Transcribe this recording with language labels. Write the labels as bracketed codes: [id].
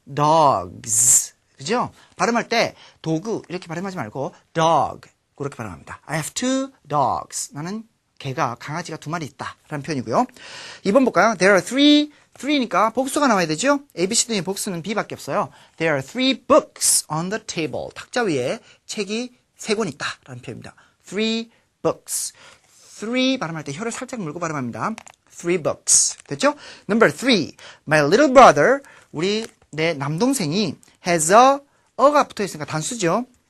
[ko] dogs. 그죠? 발음할 때 도구 이렇게 발음하지 말고 dog 그렇게 발음합니다. [en] I have two dogs. [ko] 나는 개가 강아지가 2마리 있다 라는 표현이고요. 2번 볼까요? [en] There are three [ko] 니까 복수가 나와야 되죠? ABCD의 복수는 B밖에 없어요. [en] There are 3 books on the table. [ko] 탁자 위에 책이 3권 있다 라는 표현입니다. [en] 3 books. [ko] 3 발음할 때 혀를 살짝 물고 발음합니다. [en] 3 books. [ko] 됐죠? [en] Number 3. My little brother. [ko] 내 남동생이 [en] has a [ko] 가 붙어 있으니까 단수죠.